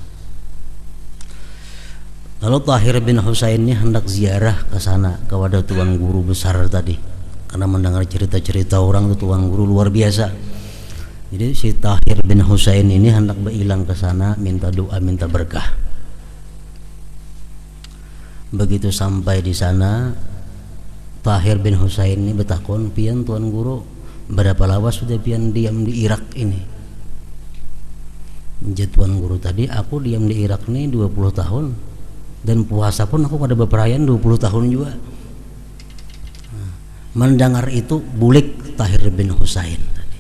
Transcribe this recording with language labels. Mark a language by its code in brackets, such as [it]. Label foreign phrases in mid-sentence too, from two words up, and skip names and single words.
[id] Lalu Tahir bin Husain ini hendak ziarah ke sana kepada tuan guru besar tadi, karena mendengar cerita-cerita orang itu tuan guru luar biasa. [bjn] Jadi si Tahir bin Husain ini hendak berhilang ke sana, minta doa, minta berkah. [id] Begitu sampai di sana, [bjn] Tahir bin Husain ini bertakon, pian tuan guru, berapa lawas sudah pian diam di Irak ini? Jadi tuan guru tadi, aku diam di Irak ini 20 tahun, dan puasa pun aku pada beperayaan 20 tahun juga. Mendengar itu bulik Tahir bin Husain tadi.